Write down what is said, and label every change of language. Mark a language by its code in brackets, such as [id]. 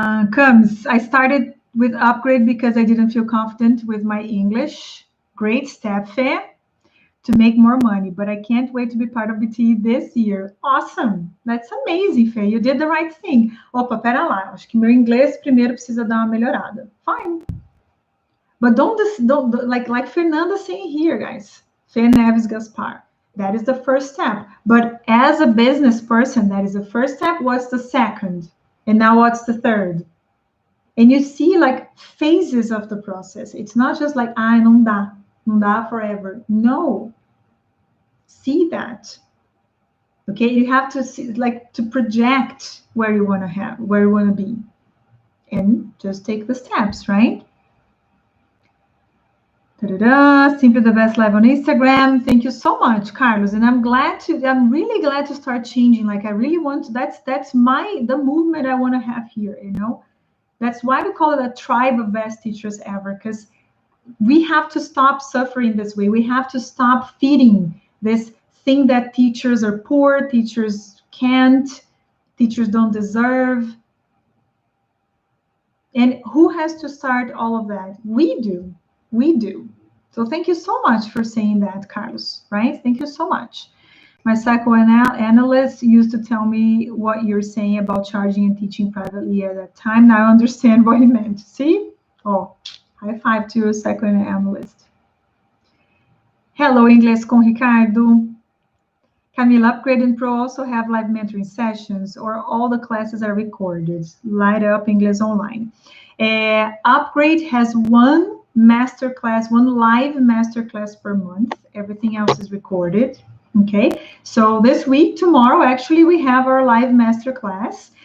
[en] Comes, I started with Upgrade because I didn't feel confident with my English. Great step, Fê, to make more money, but I can't wait to be part of BTE this year. Awesome. That's amazing, Fê. You did the right thing. [pt] Opa, pera lá. Acho que meu inglês primeiro precisa dar uma melhorada. [en] Fine. But don't like Fernanda saying here, guys. Fê Neves Gaspar. That is the first step. But as a business person, that is the first step. What's the second? And now what's the third? And you see like phases of the process. It's not just like, [pt] não dá [en] forever. No. See that. Okay, you have to see, like, to project where you want to be. And just take the steps, right? Simply the best live on Instagram. Thank you so much, Carlos. And I'm really glad to start changing. Like I really want to, that's the movement I want to have here, That's why we call it a tribe of best teachers ever, because we have to stop suffering this way. We have to stop feeding this thing that teachers are poor, teachers can't, teachers don't deserve. And who has to start all of that? We do. We do. So thank you so much for saying that, Carlos, right? Thank you so much. My psychoanalyst used to tell me what you're saying about charging and teaching privately at that time. Now I understand what he meant. See? Oh, high five to your psychoanalyst. Hello, Inglês com Ricardo. Camila, Upgrade and Pro also have live mentoring sessions, or all the classes are recorded? Light Up English Online. Upgrade has one masterclass, one live masterclass per month. Everything else is recorded. Okay, so this week, tomorrow, actually, we have our live masterclass.